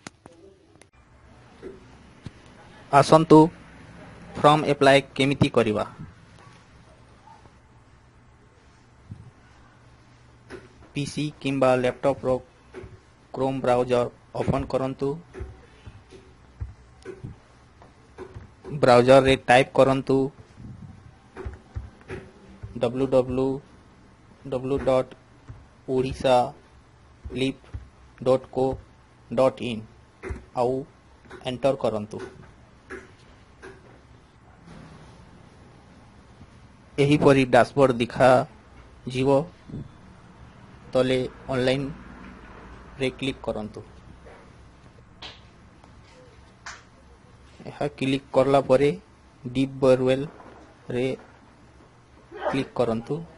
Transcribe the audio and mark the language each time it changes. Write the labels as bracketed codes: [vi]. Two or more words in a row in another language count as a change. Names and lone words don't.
[or] ଆସନ୍ତୁ [en] form apply [or] କେମିତି କରିବା। ପିସି କିମ୍ବା ଲ୍ୟାପଟପ୍ର [en] Chrome browser open [or] କରନ୍ତୁ। ବ୍ରାଉଜରରେ ଟାଇପ୍ କରନ୍ତୁ www.odishalip.co.in ଆଉ ଏଣ୍ଟର କରନ୍ତୁ। ଏହିପରି ଡାସବୋର୍ଡ ଦେଖାଯିବ। ତଳେ ଅନଲାଇନରେ କ୍ଲିକ୍ କରନ୍ତୁ। ଏହା କ୍ଲିକ୍ କଲା ପରେ [en] deep borewellରେ [or] କ୍ଲିକ୍ କରନ୍ତୁ।